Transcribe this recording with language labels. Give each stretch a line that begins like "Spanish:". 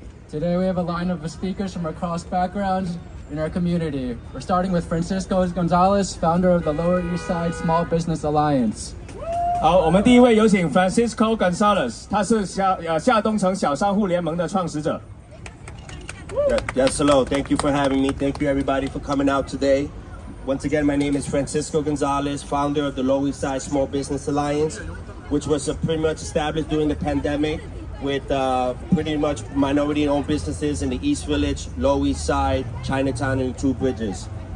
English: Today we have a lineup of speakers from across backgrounds in our community. We're starting with Francisco Gonzalez, founder of the Lower East Side Small Business Alliance.
Chinese: 好，我们第一位有请 Francisco Gonzalez， 他是下东城小商户联盟的创始者。
English: Yes, hello. Thank you for having me. Thank you, everybody, for coming out today. Once again, my name is Francisco Gonzalez, founder of the Lower East Side Small Business Alliance, which was pretty much established during the pandemic with pretty much minority-owned businesses in the East Village, Lower East Side, Chinatown, and the Two Bridges.